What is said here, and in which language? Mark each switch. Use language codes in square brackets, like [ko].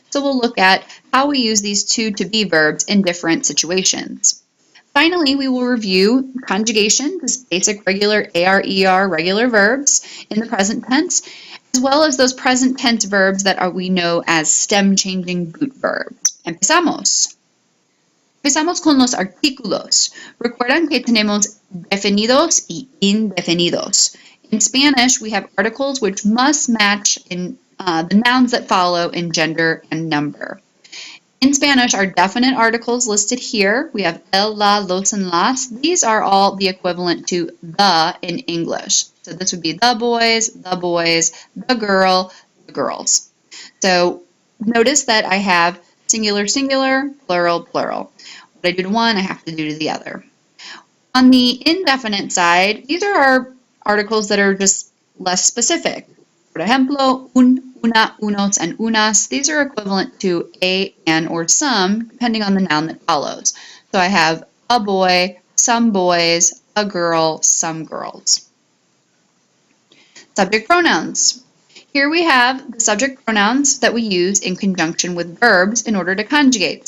[en] So we'll look at how we use these two to be verbs in different situations. Finally, we will review conjugation, this basic regular AR-ER regular verbs in the present tense, as well as those present tense verbs that we know as stem-changing boot verbs. [es] Empezamos. Empezamos con los artículos. Recuerdan que tenemos definidos y indefinidos. [en] In Spanish, we have articles which must match in the nouns that follow in gender and number. In Spanish, our definite articles listed here, we have el, la, los, and las. These are all the equivalent to the in English. So this would be the boys, the girl, the girls. So notice that I have singular, singular, plural, plural. What I do to one, I have to do to the other. On the indefinite side, these are our articles that are just less specific. For ejemplo, un, una, unos, and unas. These are equivalent to a, an, or some, depending on the noun that follows. So I have a boy, some boys, a girl, some girls. Subject pronouns. Here we have the subject pronouns that we use in conjunction with verbs in order to conjugate.